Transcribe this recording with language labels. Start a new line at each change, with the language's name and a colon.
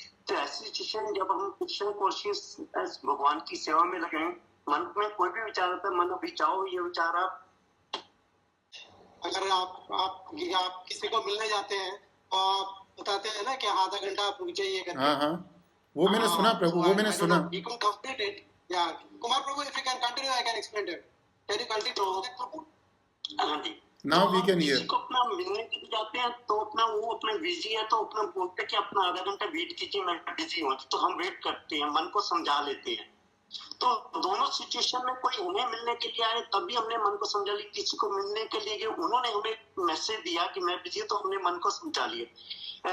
Hindi: तो ऐसी सिचुएशन जब हम कृष्ण कॉन्शियस भगवान की सेवा में लगे, मन में कोई भी विचार आता है, मन अभी जाओ, ये विचार आप अगर आप किसी को मिलने जाते हैं तो आप बताते हैं ना कि आधा घंटा आप रुक जाइए करके। हाँ हाँ, वो मैंने सुना प्रभु, वो मैंने सुना।
English: You can complete it. Yeah, Kumar Prabhu, if you can continue, I can explain it. Can you continue?
Hindi: हाँ जी।
English: Now we can
Hindi: किसी
English: hear.
Hindi: को अपना मिलने के लिए जाते हैं तो अपना वो अपना बिजी है तो अपना बोलते हैं कि अपना आधा घंटा वेट कीजिए, मैं बिजी हूँ, तो हम वेट करते हैं, मन को समझा लेते हैं। तो दोनों सिचुएशन में कोई उन्हें मिलने के लिए आए तभी हमने मन को समझा लिया, किसी को मिलने के लिए उन्होंने हमें मैसेज दिया कि मैं बिजी हूँ तो हमने मन को समझा लिया।